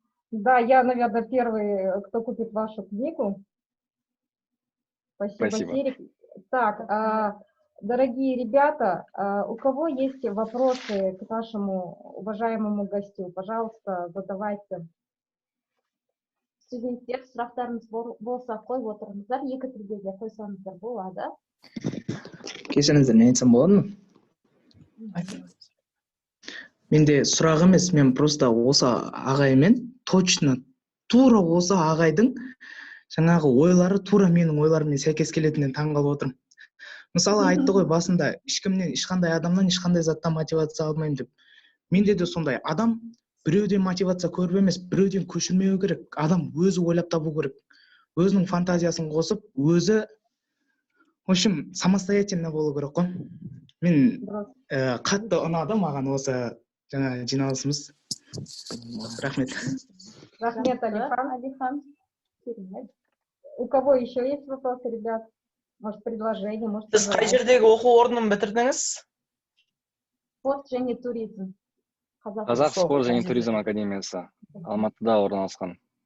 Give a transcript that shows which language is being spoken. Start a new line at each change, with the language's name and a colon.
Russian: Да, я, наверное, первый, кто купит вашу книгу. Спасибо, Спасибо. Серик. Так, дорогие ребята, у кого есть вопросы к нашему уважаемому гостю, пожалуйста, задавайте.
Kazakh: Студенттер, сұрақтарыңыз болса қойып отырыңыздар, 2-3 де қойсаңыздар болады. Кешіріңіздер, не айтсам болады ма? Менде сұрақ емес, мен просто осы ағаймен точно тура осы ағайдың жаңағы ойлары тура менің ойларыммен сәйкес келетінен таңғалып отырмын. Мысалы айтты ғой басында, ешқандай адамнан ешқандай заттан мотивация алмаймын деп. Менде де сондай, адам біреуден мотивация көріп емес, біреуден көшірмеу керек. Адам өзі ойлап табу керек. Өзінің фантазиясын қосып, өзі, в общем, самостоятельно болу керек қой. Мен қатты ұнады маған осы жаңа жиналысымыз. Рахмет. Рахмет, Алихан.
Russian: У кого еще есть вопросы, ребят? Может, предложение, может,
Kazakh: Сіз қай жердегі оқу орнын бітірдіңіз? Спорт және туризм. Қазақ спорт және туризм академиясы Алматыда орналасқан.